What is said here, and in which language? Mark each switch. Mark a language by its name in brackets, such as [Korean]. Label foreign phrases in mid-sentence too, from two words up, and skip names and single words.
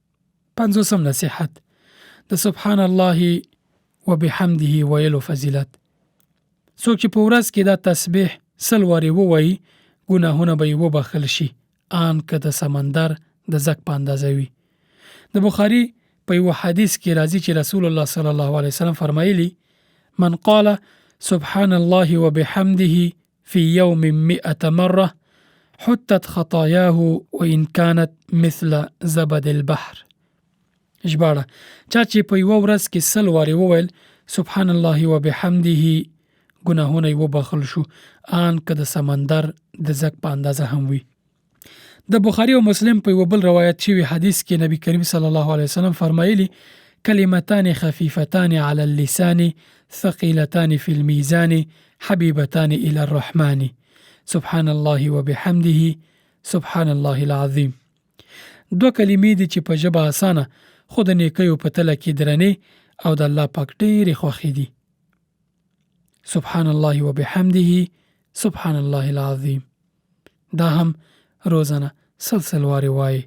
[Pashto] 50 نصیحت د [Arabic] سبحان الله وبحمده [Pashto] ویلو فضیلت. څوک چې په ورځ کې دا تسبیح 100 وارې ووایي ګناهونه به یې وبخښل شي آن که د سمندر د زګ په اندازه وي. د بخاري په یو حدیث کې راځي چې رسول الله [Arabic] صلی الله علیه وسلم [Pashto] فرمایلی: [Arabic] من قال سبحان الله وبحمده في يوم 100 مرة حتت خطاياه وإن كانت مثل زبد البحر. [Pashto] ژباړه: چا چې په یو ورځ کې 100 وارې وویل [Arabic] سبحان الله وبحمده [Pashto] ګناهونه یې وبخښل شو آن که د سمندر د زګ په اندازه هم وي. د بخاری او مسلم په یو بل روایت شوی حدیث کې نبی کریم [Arabic] صلی الله علیه وسلم [Pashto] فرمایلی: [Arabic] کلمتان خفیفتان علی اللسان ثقیلتان فی الميزان حبیبتان الی الرحمن سبحان الله وبحمده سبحان الله العظیم. [Pashto] 2 کلمې دي چې په ژبه اسانه خو د نیکیو په تله کې درنې او د الله پاک ډېرې خوښې دي. [Arabic] سبحان الله وبحمده سبحان الله العظیم. [Pashto] دا هم روزانه 100 وارې وایي.